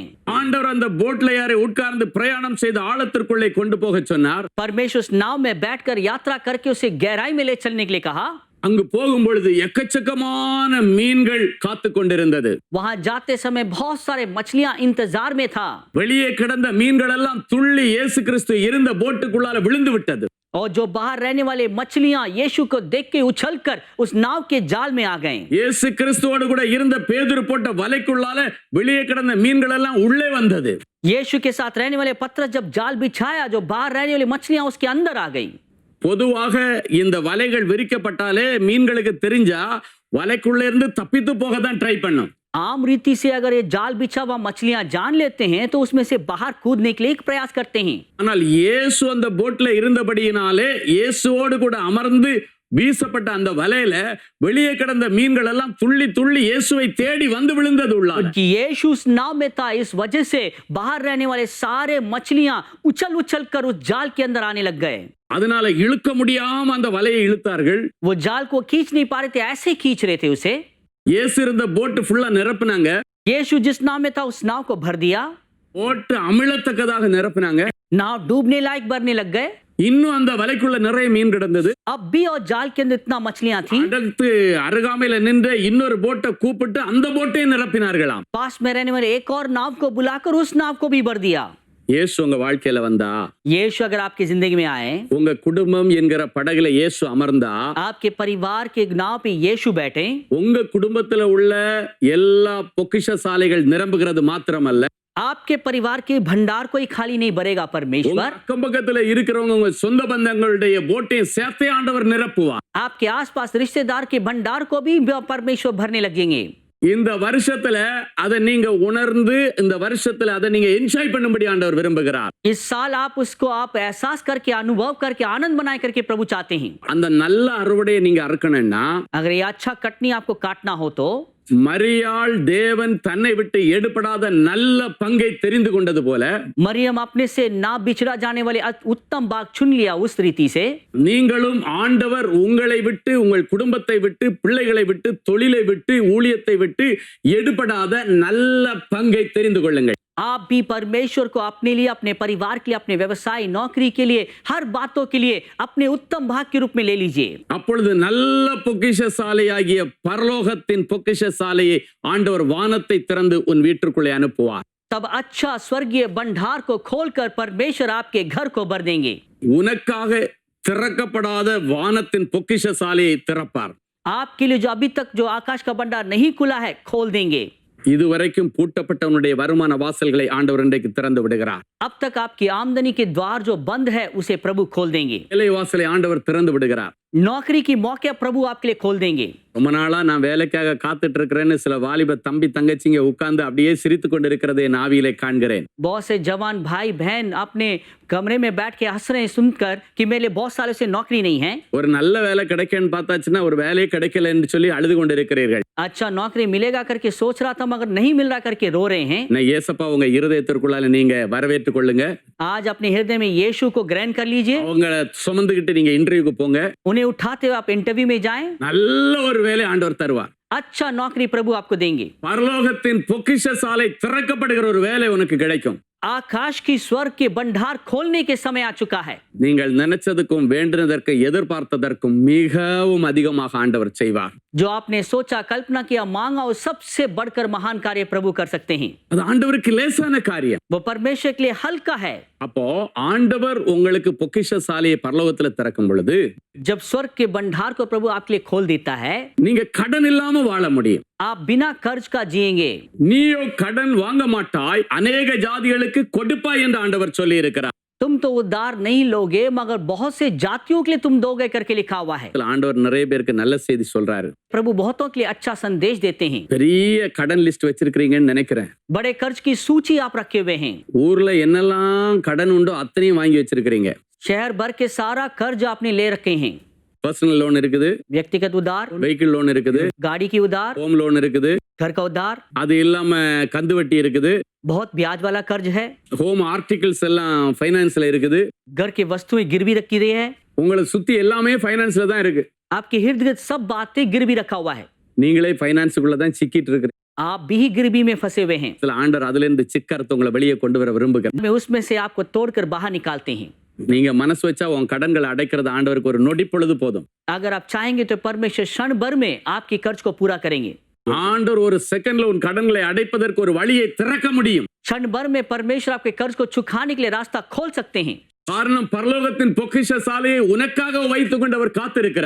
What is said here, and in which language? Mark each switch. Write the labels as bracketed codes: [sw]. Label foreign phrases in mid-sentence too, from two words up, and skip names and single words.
[ta] ஆண்டவர் அந்த போட்ல யாரை உட்கார்ந்து பிரயாணம் செய்து ஆழத்திற்குள்ளே கொண்டு போக சொன்னார். [hi] परमेश्वर उस नाव में बैठकर यात्रा करके उसे गहराई में ले चलने के लिए कहा। [ta] அங்கு போகும் பொழுது எக்கச்சக்கமான மீன்கள் காத்து கொண்டிருந்தது. [hi] वहां जाते समय बहुत सारे मछलियां इंतजार में था। [ta] வெளியே கிடந்த மீன்கள் எல்லாம் துள்ளி இயேசு கிறிஸ்து இருந்த போட்டுக்குள்ளால விழுந்து விட்டது. [hi] और जो बाहर रहने वाले मछलियां यीशु को देख के उछलकर उस नाव के जाल में आ गए। [ta] இயேசு கிறிஸ்துவோடு கூட இருந்த பேதுரு போட்ட வலைக்குள்ளால வெளியே கிடந்த மீன்கள் எல்லாம் உள்ளே வந்தது. [hi] यीशु के साथ रहने वाले पतरस जब जाल बिछाया, जो बाहर रहने वाली मछलियां उसके अंदर आ गई। [ta] பொதுவாக இந்த வலைகள் விரிக்கப்பட்டாலே மீன்களுக்கு தெரிஞ்சா வலைக்குள்ள இருந்து தப்பித்து போக தான் ட்ரை பண்ணும். [hi] आम रीति से अगर ये जाल बिछा हुआ मछलियां जान लेते हैं तो उसमें से बाहर कूदने के लिए एक प्रयास करते हैं। [ta] ஆனால் இயேசு அந்த போட்ல இருந்தபடியினாலே இயேசுவோடு கூட அமர்ந்து வீசப்பட்ட அந்த வலையில வெளியே கிடந்த மீன்கள் எல்லாம் துள்ளி துள்ளி இயேசுவை தேடி வந்து விழுந்தது உள்ளார. [hi] कि यीशु उस नाव में था, इस वजह से बाहर रहने वाले सारे मछलियां उछल उछल कर उस जाल के अंदर आने लग गए। [ta] அதனால இழுக்க முடியாம அந்த வலையை இழுத்தார்கள். [hi] वो जाल को खींच नहीं पा रहे थे, ऐसे खींच रहे थे उसे। [ta] இயேசு இருந்த போட் ஃபுல்லா நிரப்புனாங்க. [hi] यीशु जिस नाव में था उस नाव को भर दिया, [ta] போட் அமிழத்தக்கதாக நிரப்புனாங்க. [hi] नाव डूबने लायक भरने लग गए। [ta] இன்னும் அந்த வலைக்குள்ள நிறைய மீன் கிடந்தது. [hi] अब भी और जाल के अंदर इतना मछलियां थी। [ta] அடுத்து அருகாமையில நின்ற இன்னொரு போட்டை கூப்பிட்டு அந்த போட்டையும் நிரப்பினார்களாம். [hi] पास में रहने वाले एक और नाव को बुलाकर उस नाव को भी भर दिया। [ta] இயேசு உங்க வாழ்க்கையில வந்தா, [hi] यीशु अगर आपकी जिंदगी में आए, [ta] உங்க குடும்பம் என்கிற படகுல இயேசு அமர்ந்தா, [hi] आपके परिवार के नाव पे यीशु बैठे, [ta] உங்க குடும்பத்துல உள்ள எல்லா பொக்கிஷசாலைகள் நிரம்புகிறது மாத்திரமல்ல, [hi] आपके परिवार के भंडार कोई खाली नहीं भरेगा [ta] உங்க [hi] परमेश्वर। [ta] அக்கம் பக்கத்துல இருக்கிறவங்க உங்க சொந்த பந்தங்களுடைய போட்டையும் சேர்த்தே ஆண்டவர் நிரப்புவார். [hi] आपके आसपास रिश्तेदार के भंडार को भी परमेश्वर भरने लगेंगे। [ta] இந்த வருஷத்துல அதை நீங்க உணர்ந்து இந்த வருஷத்துல அதை நீங்க என்ஜாய் பண்ணும்படி ஆண்டவர் விரும்புகிறார். [hi] इस साल आप एहसास करके, अनुभव करके, आनंद बनाए करके प्रभु चाहते हैं। [ta] அந்த நல்ல அறுவடையை நீங்க அறுக்கணும்னா, [hi] अगर ये अच्छा कटनी आपको काटना हो तो [ta] மரியாள் தேவன் தன்னை விட்டு எடுபடாத நல்ல பங்கை தெரிந்து கொண்டது போல, [hi] मरियम अपने से ना बिछड़ा जाने वाले उत्तम भाग चुन लिया उस रीति से, [ta] நீங்களும் ஆண்டவர் உங்களை விட்டு, உங்கள் குடும்பத்தை விட்டு, பிள்ளைகளை விட்டு, தொழிலை விட்டு, ஊழியத்தை விட்டு எடுபடாத நல்ல பங்கை தெரிந்து கொள்ளுங்கள். [hi] आप भी परमेश्वर को अपने लिए, अपने परिवार के लिए, अपने व्यवसाय, नौकरी के लिए, हर बातों के लिए अपने उत्तम भाग के रूप में ले लीजिए। [ta] அப்பொழுது நல்ல பொக்கிஷசாலையாகிய பரலோகத்தின் பொக்கிஷசாலையை ஆண்டவர் வானத்தை திறந்து உன் வீட்டிற்குள்ளே அனுப்புவார். [hi] तब अच्छा स्वर्गीय भंडार को खोलकर परमेश्वर आपके घर को भर देंगे। [ta] உனக்காக திறக்கப்படாத வானத்தின் பொக்கிஷசாலையை திறப்பார். [hi] आपके लिए जो अभी तक जो आकाश का भंडार नहीं खुला है, खोल देंगे। [ta] இதுவரைக்கும் பூட்டப்பட்டவனுடைய வருமான வாசல்களை ஆண்டவர் இன்றைக்கு திறந்து விடுகிறார். [hi] अब तक आपकी आमदनी के द्वार जो बंद है उसे प्रभु खोल देंगे। [ta] வேலை வாசலை ஆண்டவர் திறந்து விடுகிறார். [hi] नौकरी की मौके प्रभु आपके लिए खोल देंगे। [ta] ரொம்ப நாளா நான் வேலைக்காக காத்துட்டு இருக்கிறேன்னு சில வாலிப தம்பி தங்கச்சிங்க உட்கார்ந்து அப்படியே சிரித்து கொண்டு இருக்கிறதை என் ஆவியிலே காண்கிறேன். [hi] बहुत से जवान भाई बहन अपने कमरे में बैठ के हंस रहे हैं सुनकर कि मेरे लिए बहुत सालों से नौकरी नहीं है। [ta] ஒரு நல்ல வேலை கிடைக்கன்னு பார்த்தாச்சுன்னா ஒரு வேலையே கிடைக்கலன்னு சொல்லி அழுது கொண்டு இருக்கிறீர்கள். [hi] अच्छा नौकरी मिलेगा करके सोच रहा था मगर नहीं मिल रहा करके रो रहे हैं। [ta] நான் ஏசப்பா உங்க இருதயத்திற்குள்ளால நீங்க வரவேற்றுக் கொள்ளுங்க. [hi] आज अपने हृदय में यीशु को ग्रहण कर लीजिए। [ta] உங்களை சுமந்துகிட்டு நீங்க இன்டர்வியூக்கு போங்க. [hi] उन्हें उठाते हुए आप इंटरव्यू में जाएं। [ta] நல்ல ஒரு வேலை ஆண்டவர் தருவார். [hi] अच्छा नौकरी प्रभु आपको देंगे। [ta] பரலோகத்தின் பொக்கிஷசாலை திறக்கப்படுகிற ஒரு வேலை உனக்கு கிடைக்கும். [hi] आकाश की स्वर्ग के भंडार खोलने के समय आ चुका है। [ta] நீங்கள் நினைச்சதுக்கும் வேண்டினதற்கு எதிர்பார்த்ததற்கும் மிகவும் அதிகமாக ஆண்டவர் செய்வார். [hi] जो आपने सोचा, कल्पना किया, मांगा, और सबसे बढ़कर महान कार्य प्रभु कर सकते हैं। [ta] அது ஆண்டவருக்கு லேசான காரியம். [hi] वो परमेश्वर के लिए हल्का है। [ta] அப்போ ஆண்டவர் உங்களுக்கு பொக்கிஷசாலையை பரலோகத்துல திறக்கும் பொழுது [hi] जब स्वर्ग के भंडार को प्रभु आपके लिए खोल देता है, [ta] நீங்க கடன் இல்லாம வாழ முடியும். [hi] आप बिना कर्ज का जिएंगे। [ta] நீயோ கடன் வாங்க மாட்டாய், அநேக ஜாதிகளுக்கு கொடுப்பாய் என்று ஆண்டவர் சொல்லி இருக்கிறார். [hi] तुम तो उधार नहीं लोगे मगर बहुत से जातियों के लिए तुम दोगे करके लिखा हुआ है। [ta] ஆண்டவர் நிறைய பேருக்கு நல்ல செய்தி சொல்றாரு. [hi] प्रभु बहुतों के लिए अच्छा संदेश देते हैं। [ta] பெரிய கடன் லிஸ்ட் வச்சிருக்கீங்கன்னு நினைக்கிறேன். [hi] बड़े कर्ज की सूची आप रखे हुए हैं। [ta] ஊர்ல என்னெல்லாம் கடன் உண்டோ அத்தனையும் வாங்கி வச்சிருக்கிறீங்க. [hi] शहर भर के सारा कर्ज आपने ले रखे हैं। [en] personal loan [ta] இருக்குது, [hi] व्यक्तिगत उधार, [en] vehicle loan [ta] இருக்குது, [hi] गाड़ी की उधार, [en] home loan [ta] இருக்குது, [hi] घर का उधार, [ta] அது இல்லாம கந்து வட்டி இருக்குது, [hi] बहुत ब्याज वाला कर्ज है, [en] home articles [ta] எல்லாம் ஃபைனான்ஸ்ல இருக்குது. [hi] घर की वस्तुएं गिरवी रखी गई है। [ta] உங்களை சுத்தி எல்லாமே ஃபைனான்ஸ்ல தான் இருக்கு. [hi] आपके इर्द गिर्द सब बातें गिरवी रखा हुआ है। [ta] நீங்களே ஃபைனான்ஸுக்குள்ள தான் சிக்கிட்டு இருக்கிறீங்க. [hi] आप भी गिरवी में फंसे हुए हैं। [ta] ஆண்டவர் அதுல இருந்து சிக்கறத உங்களை வெளியே கொண்டு வர விரும்புகிறார். [hi] मैं उसमें से आपको तोड़कर बाहर निकालते हैं। [ta] நீங்க மனசு வச்சா உன் கடன்களை அடைக்கிறது ஆண்டவருக்கு ஒரு நொடி பொழுது போதும். [hi] अगर आप चाहेंगे तो परमेश्वर क्षण भर में आपके कर्ज को पूरा करेंगे। [ta] ஆண்டவர் ஒரு செகண்ட்ல உன் கடன்களை அடைப்பதற்கு ஒரு வழியை திறக்க முடியும். [hi] क्षण भर में परमेश्वर आपके कर्ज को चुकाने के लिए रास्ता खोल सकते हैं। [ta] காரணம் பரலோகத்தின் பொக்கிஷ சாலையை உனக்காக வைத்துக் கொண்டு அவர் காத்திருக்கிறார்.